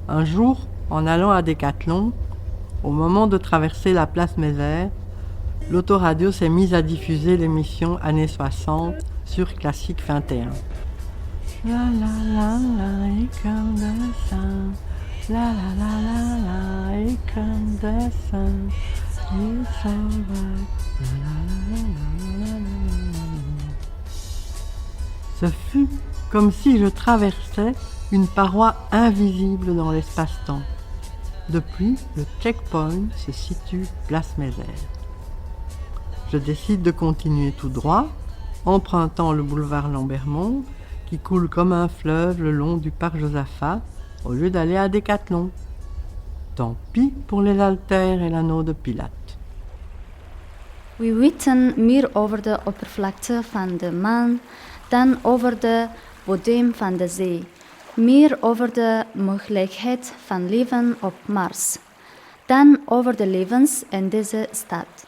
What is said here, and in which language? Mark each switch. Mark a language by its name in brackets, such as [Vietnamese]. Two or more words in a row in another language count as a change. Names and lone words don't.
[French] Un jour, En allant à Décathlon, au moment de traverser la place Mézère, l'autoradio s'est mise à diffuser l'émission Années 60 sur Classique 21. La la la la, incandescent. La la la la la, incandescent. [English] You so right. La la la la la la la. [French] Ce fut comme si je traversais une paroi invisible dans l'espace-temps. Depuis, le checkpoint se situe place Mézère. Je décide de continuer tout droit, empruntant le boulevard Lambermont, qui coule comme un fleuve le long du parc Josaphat, au lieu d'aller à Décathlon. Tant pis pour les haltères et l'anneau de Pilate. [Dutch] We weten meer over de oppervlakte van de maan dan over de bodem van de zee. Meer over de mogelijkheid van leven op Mars dan over de levens in deze stad.